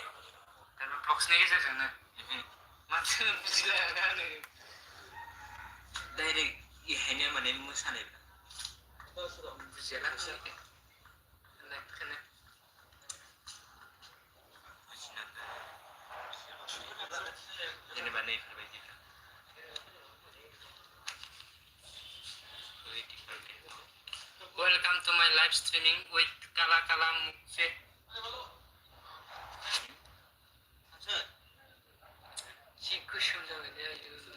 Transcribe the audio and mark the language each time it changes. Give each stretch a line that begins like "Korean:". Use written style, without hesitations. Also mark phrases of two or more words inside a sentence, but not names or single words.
Bodo: ब्लग्सनि गेजेरजोंनो माथो बुजिलायाखै आङो डाइरेक्ट इहायनो माने मोसानाय बुजियाला बुजियाखै होननायखौनो जेनेबा नैफोरबायदि
English: Welcome to my live streaming with Kala Kala Mukse.
Bodo: Si kusum जाबाय दे आयु